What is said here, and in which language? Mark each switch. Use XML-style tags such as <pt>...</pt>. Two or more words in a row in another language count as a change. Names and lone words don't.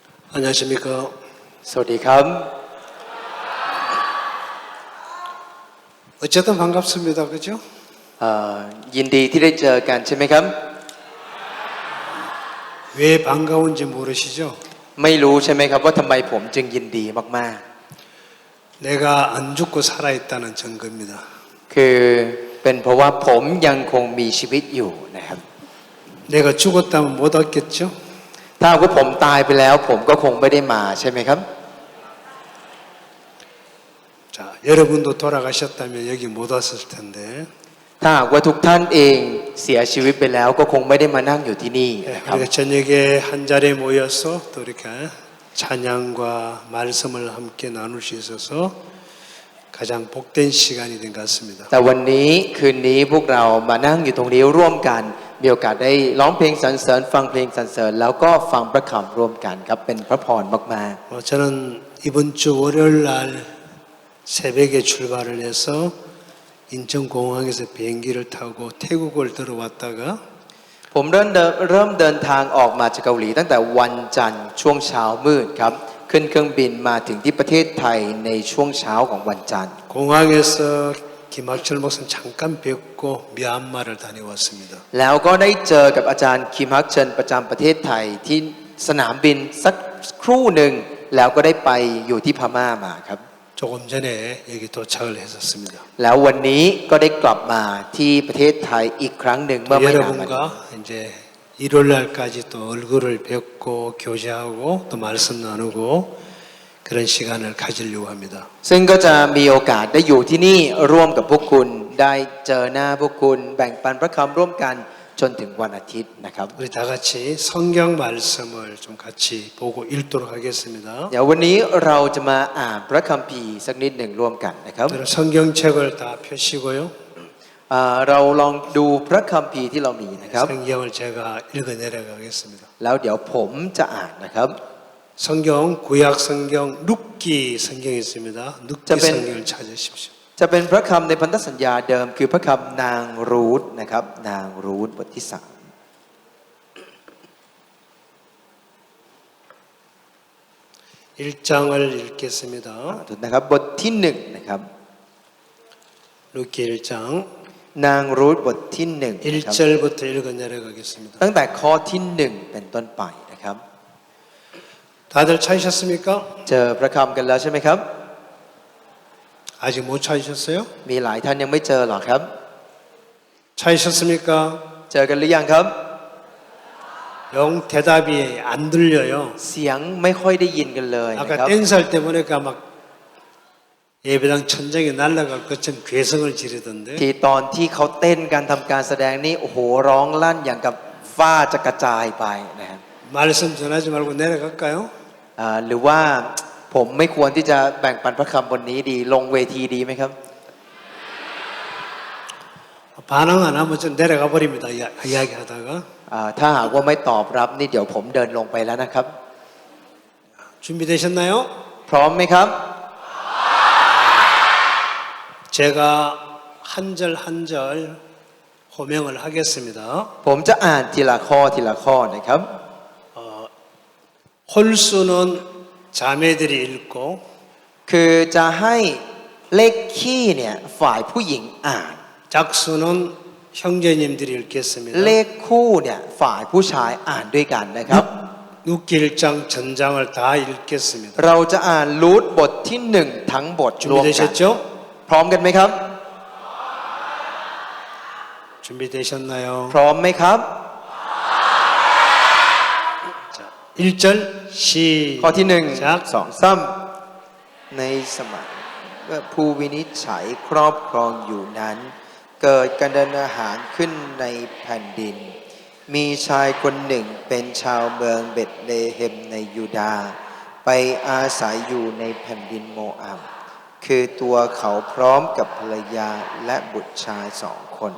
<ko>안녕하십니까.</ko> <th>สวัสดีครับ</th> <ko>어쨌든 반갑습니다. 그죠?</ko> <th>ยินดีที่ได้เจอกันใช่ไหมครับ</th> <ko>왜 반가운지 모르시죠?</ko> <th>ไม่รู้ใช่ไหมครับว่าทำไมผมจึงยินดีมาก</th> <ko>내가 안 죽고 살아있다는 증거입니다.</ko> <th>ๆ คือเป็นเพราะว่าผมยังคงมีชีวิตอยู่นะครับ</th> <ko>내가 죽었다면 못 왔겠죠?</ko> <th>ถ้าว่าผมตายไปแล้วผมก็คงไม่ได้มาใช่ไหมครับ</th> <ko>자, 여러분도 돌아가셨다면 여기 못 왔을 텐데</ko> <th>ถ้าหากว่าทุกท่านเองเสียชีวิตไปแล้วก็คงไม่ได้มานั่งอยู่ที่นี่นะครับ</th> <ko>우리가 저녁에 한 자리에 모여서 또 이렇게 찬양과 말씀을 함께 나눌 수 있어서 가장 복된 시간이 된 것 같습니다.</ko> <th>แต่วันนี้คืนนี้พวกเรามานั่งอยู่ตรงนี้ร่วมกันมีโอกาสได้ร้องเพลงสรรเสริญฟังเพลงสรรเสริญแล้วก็ฟังพระคำร่วมกันครับเป็นพระพรมาก</th> <ko>저는 이번 주 월요일 날 새벽에 출발을 해서 인천공항에서 비행기를 타고 태국을 들어왔다가</ko> <th>ๆผมเริ่มเดินทางออกมาจากเกาหลีตั้งแต่วันจันทร์ช่วงเช้ามืดครับขึ้นเครื่องบินมาถึงที่ประเทศไทยในช่วงเช้าของวันจันทร์</th> <ko>공항에서 김학철 목사님 잠깐 뵙고 미얀마를 다녀왔습니다.</ko> <th>แล้วก็ได้เจอกับอาจารย์คิมฮักเชิญประจำประเทศไทยที่สนามบินสักครู่หนึ่งแล้วก็ได้ไปอยู่ที่พม่ามาครับ</th> <ko>조금 전에 여기 도착을 했었습니다.</ko> <th>แล้ววันนี้ก็ได้กลับมาที่ประเทศไทยอีกครั้งหนึ่งเมื่อไม่นานมานี้</th> <ko>여러분과 이제 일요일 날까지 또 얼굴을 뵙고 교제하고 또 말씀 나누고 그런 시간을 가지려고 합니다.</ko> <th>ซึ่งก็จะมีโอกาสได้อยู่ที่นี่ร่วมกับพวกคุณได้เจอหน้าพวกคุณแบ่งปันพระคำร่วมกันจนถึงวันอาทิตย์นะครับ</th> <ko>우리 다 같이 성경 말씀을 좀 같이 보고 읽도록 하겠습니다.</ko> <th>เดี๋ยววันนี้เราจะมาอ่านพระคัมภีร์สักนิดหนึ่งร่วมกันนะครับ</th> <ko>성경책을 다 펴시고요.</ko> <th>เราลองดูพระคัมภีร์ที่เรามีนะครับ</th> <ko>성경을 제가 읽어 내려가겠습니다.</ko> <th>แล้วเดี๋ยวผมจะอ่านนะครับ</th> <ko>성경 구약 성경 룻기 성경이 있습니다. 룻기 성경을 찾으십시오.</ko> <th>จะเป็นพระคำในพันธสัญญาเดิมคือพระคำนางรูธนะครับนางรูธบทที่</th> <ko>1장을 읽겠습니다.</ko> <th>3 นะครับบทที่1นะครับ</th> <ko>룻기 1장</ko> <th>นางรูธบทที่1นะครับ</th> <ko>1절부터 읽어 내려가겠습니다.</ko> <th>ตั้งแต่ข้อที่1เป็นต้นไปนะครับ</th> <ko>다들 찾으셨습니까?</ko> <th>เจอพระคำกันแล้วใช่ไหมครับ</th> <ko>아직 못 찾으셨어요?</ko> <th>มีหลายท่านยังไม่เจอหรอกครับ</th> <ko>찾으셨습니까?</ko> <th>เจอกันหรือยังครับ</th> <ko>영 대답이 안 들려요.</ko> <th>เสียงไม่ค่อยได้ยินกันเลยนะค</th> <ko>아까</ko> <th>รับ</th> <ko>댄스할 때 보니까 막 예배당 천장에 날아갈 것처럼 괴성을 지르던데</ko> <th>ที่ตอนที่เขาเต้นการทำการแสดงนี่โอ้โหร้องลั่นอย่างกับฟ้าจะกระจายไปนะครับ</th> <ko>말씀 전하지 말고 내려갈까요?</ko> <th>หรือว่าผมไม่ควรที่จะแบ่งปันพระคำบนนี้ดีลงเวทีดีไหมครับ</th> <ko>반응 안 하면 좀 내려가 버립니다. 이야기하다가</ko> <th>ถ้าหากว่าไม่ตอบรับนี่เดี๋ยวผมเดินลงไปแล้วนะครับ</th> <ko>준비되셨나요?</ko> <th>พร้อมไหมครับ</th> <ko>제가 한 절 한 절 호명을 하겠습니다.</ko> <th>ผมจะอ่านทีละข้อนะครับ</th> <ko>홀수는 자매들이 읽고</ko> <th>คือจะให้เลขคี่เนี่ยฝ่ายผู้หญิงอ่าน</th> <ko>작수는 형제님들이</ko> <th>เล</th> <ko>읽겠습니다.</ko> <th>ขคู่เนี่ยฝ่ายผู้ชายอ่านด้วยกันนะครับ</th> <ko>룻기 1장 전장을 다 읽겠습니다.</ko> <th>เราจะอ่านรูทบทที่1ทั้งบทรวมกัน</th> <ko>준비되셨죠?</ko> <th>พร้อมกันไหมครับ</th> <ko>준비되셨나요?</ko> <th>พร้อมไหมครับ</th> <ko>자, 1절</ko> <th>ข้อที่1</th> <ko>시작.</ko> <th>2 3ในสมัยเมื่อผู้วินิจฉัยครอบครองอยู่นั้น เกิดการเดินอาหารขึ้นในแผ่นดิน มีชายคนหนึ่งเป็นชาวเมืองเบธเลเฮมในยูดาห์ไปอาศัยอยู่ในแผ่นดินโมอาบคือตัวเขาพร้อมกับภรรยาและบุตรชาย2 คน</th>